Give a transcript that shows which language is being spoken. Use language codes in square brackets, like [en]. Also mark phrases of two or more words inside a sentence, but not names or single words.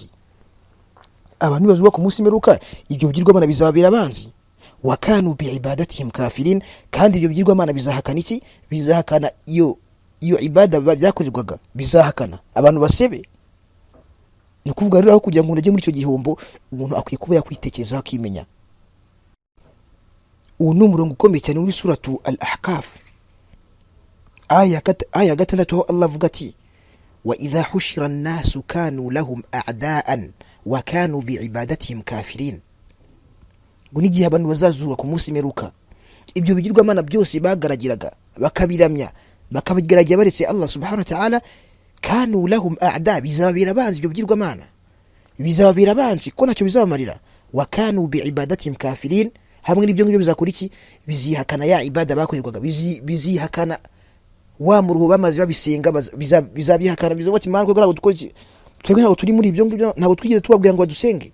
[rw] Abantu nibazurwa ku munsi w'imperuka ibyo bigirwamana bizababera abanzi. [ar] وكانوا بعبادتهم كافرين, [rw] kandi ibyo bigirwamana bizahakana iki, bizahakana iyo ibada byakorerwaga, bizahakana abantu basebe. Ni kuvuga rero aho kugira ngo unajye muri icyo gihombo, umuntu akwiye kuba yakwitekerezaho akimenya. Uwo ni umurongo ukomeye cyane muri suratu al-Ahqaf aya 6, aho Allah avuga ati [ar] وإذا حشر الناس كانوا لهم أعداء وكانوا بعبادتهم كافرين. [rw] Ngo n'igihe abantu bazazurwa ku munsi w'imperuka ibyo bigirwamana byose bagaragiraga bakabiramya bakabigaragira baretse Allah [ar] سبحانه وتعالى, كانوا لهم أعداء, [rw] bizababera abanzi. Ibyo bigirwamana bizababera abanzi ko ntacyo bizabamarira. [ar] وكانوا بعبادتهم كافرين, [rw] hamwe n'ibyo ngibyo bizakora iki, bizihakana ya ibada bakorerwaga, bizihakana wa muruho bamaze babisenga, bizabihakana. Bizavuga ati marwe garago dukoze twebwe ntabwo turi muri ibyo ngibyo, ntabwo twigeze tubabwira ngo badusenge.